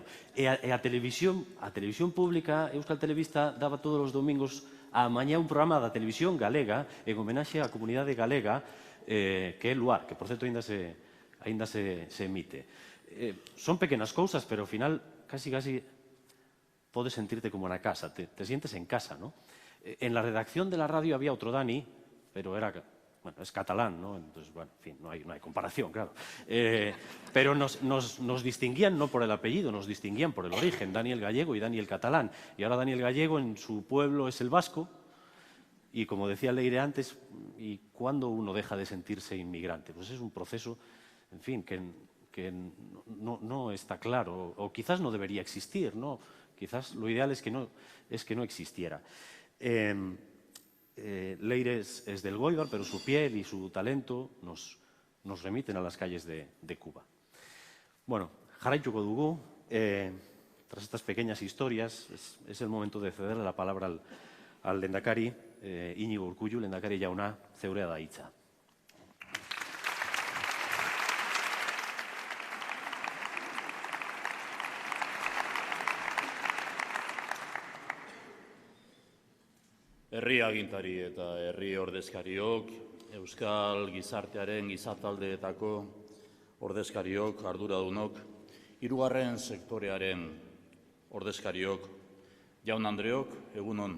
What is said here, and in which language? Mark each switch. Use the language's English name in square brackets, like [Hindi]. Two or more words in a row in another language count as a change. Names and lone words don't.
[Galician] E a televisión pública, Euskal Telebista, daba todos os domingos a mañá un programa da televisión galega en homenaxe á comunidade galega, que é Luar, que por certo aínda se emite. Son pequenas cousas, pero ao final casi podes sentirte como na casa, [Spanish] te sientes en casa, ¿no? En la redacción de la radio había otro Dani, pero era bueno, es catalán, ¿no? Entonces, bueno, en fin, no hay comparación, claro. Pero nos distinguían no por el apellido, nos distinguían por el origen, Daniel Gallego y Daniel Catalán. Y ahora Daniel Gallego en su pueblo es el vasco. Y como decía Leire antes, ¿y cuándo uno deja de sentirse inmigrante? Pues es un proceso, en fin, que no está claro, o quizás no debería existir, ¿no? Quizás lo ideal es que no existiera. Leire es del Goibar, pero su piel y su talento nos remiten a las calles de Cuba. [Basque] Bueno, jarraituko dugu, [Spanish] tras estas pequeñas historias, es el momento de cederle la palabra al lehendakari, Iñigo Urkullu, [Basque] lehendakari jauna, zeurea da hitza. Herri agintari eta herri ordezkariok, euskal gizartearen gizataldeetako ordezkariok, arduradunok, hirugarren sektorearen ordezkariok, jaun Andreok, egunon.